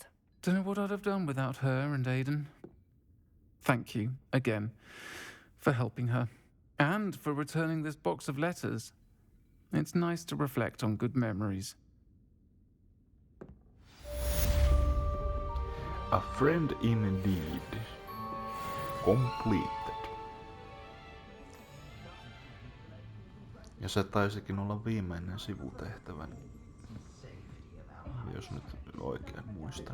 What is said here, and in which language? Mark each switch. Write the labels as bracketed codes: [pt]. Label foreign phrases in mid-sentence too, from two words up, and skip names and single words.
[en] Don't know what I'd have done without her and Aidan. Thank you, again, for helping her, and for returning this box of letters. It's nice to reflect on good memories. A friend indeed. Completed. [fi] Ja se taisikin olla viimeinen sivutehtävä. Jos nyt oikein muistan.